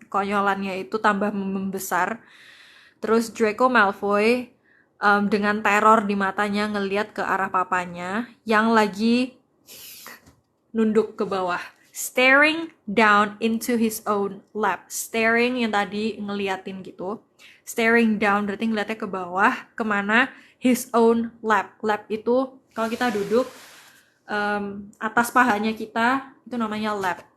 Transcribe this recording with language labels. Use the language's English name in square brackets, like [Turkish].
[Indonesian] Konyolannya itu tambah membesar. Terus Draco Malfoy dengan teror di matanya ngeliat ke arah papanya yang lagi nunduk ke bawah. [English] Staring down into his own lap. [Indonesian] Staring yang tadi ngeliatin gitu. [English] Staring down [Indonesian] berarti ngeliatnya ke bawah. Kemana? [English] His own lap. [Indonesian] Lap itu kalau kita duduk, atas pahanya kita itu namanya lap.